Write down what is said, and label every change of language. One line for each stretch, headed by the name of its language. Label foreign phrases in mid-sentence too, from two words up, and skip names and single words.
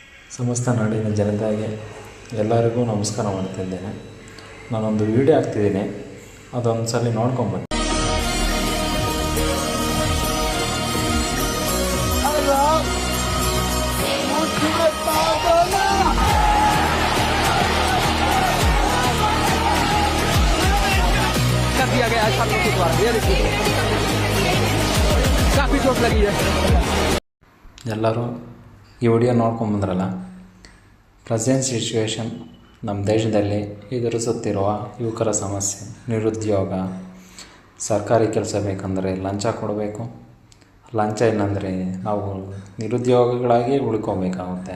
Kannada: ಸಮಸ್ತ ನಾಡಿನ ಜನತೆಗೆ ಎಲ್ಲರಿಗೂ ನಮಸ್ಕಾರ ಮಾಡ್ತಿದ್ದೇನೆ. ನಾನೊಂದು ವಿಡಿಯೋ ಹಾಕ್ತಿದ್ದೀನಿ, ಅದೊಂದು ಸಲ ನೋಡ್ಕೊಂಬನ್ನಿ.
Hindi: दिया गया है छात्रों के द्वारा। ये देखिए काफ़ी चोट लगी है।
Kannada: ಎಲ್ಲರೂ ಈ ವಿಡಿಯೋ ನೋಡ್ಕೊಂಬಂದ್ರಲ್ಲ.
English: present situation
Kannada: ನಮ್ಮ ದೇಶದಲ್ಲಿ ಎದುರಿಸುತ್ತಿರುವ ಯುವಕರ ಸಮಸ್ಯೆ, ನಿರುದ್ಯೋಗ, ಸರ್ಕಾರಿ ಕೆಲಸ ಬೇಕಂದರೆ ಲಂಚ ಕೊಡಬೇಕು. ಲಂಚ ಇಲ್ಲಾಂದರೆ ನಾವು ನಿರುದ್ಯೋಗಿಗಳಾಗಿ ಉಳ್ಕೋಬೇಕಾಗುತ್ತೆ.